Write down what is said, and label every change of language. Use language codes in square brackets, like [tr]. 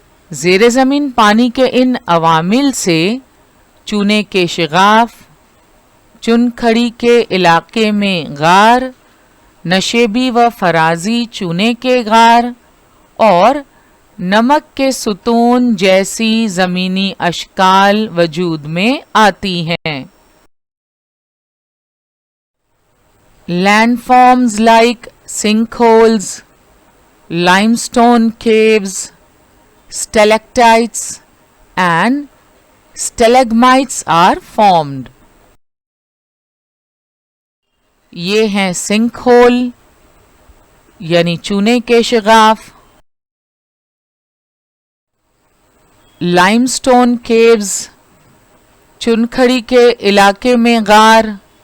[hi] ज़ेरे ज़मीन पानी के इन अवामिल से चूने के शिगाफ, चुनखड़ी के इलाके में गार, नशेबी व फराजी चूने के गार और नमक के सुतून जैसी ज़मीनी अशकाल वजूद में आती हैं। [en] Landforms like sinkholes, limestone caves, stalactites and stalagmites are formed. [hi] ये हैं सिंक होल यानी चूने के शिगाफ, [en] limestone caves [hi] चुनखड़ी के इलाके में गार,